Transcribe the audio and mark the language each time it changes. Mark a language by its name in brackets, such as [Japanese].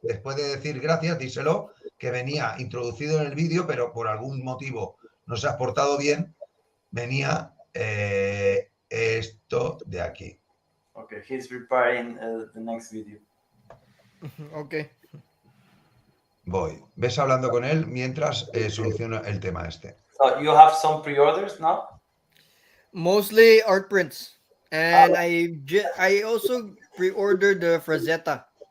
[Spanish] Después de decir gracias, díselo, que venía introducido en el vídeo, pero por algún motivo no se ha portado bien, venía esto de aquí. [English] Okay, he's preparing the next video. Okay. [Spanish] Voy. Ves hablando con él mientras soluciono el tema este. [English] So you have some pre-orders now? Mostly art prints. And I also pre-ordered the Frazetta.